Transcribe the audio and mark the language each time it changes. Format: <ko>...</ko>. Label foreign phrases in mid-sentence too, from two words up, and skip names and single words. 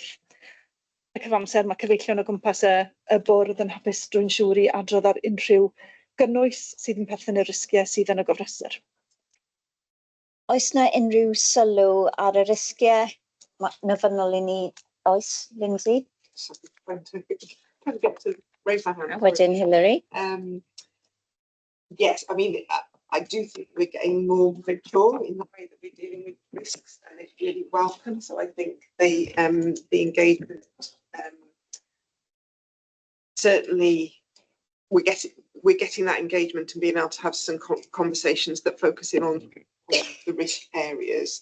<cy>Y cyfamser mae cyfeillion o gwmpas y bwrdd yn hapus drwy'n siŵr i adrodd ar unrhyw gynnwys sydd yn perthyn i'r risgiau sydd yn y gofrestr. Oes na unrhyw sylw ar y risgiau myfynnol i ni? Oes, Lindsay?</cy> <en>Raise my hand.</en> <cy>Wedyn Hilary.</cy> <en>Yes, I mean, I do think we're getting more mature in the way that we're dealing with risks, and it's really welcome. So I think the engagement, certainly we're getting that engagement and being able to have some conversations that focus in on the risk areas.</en>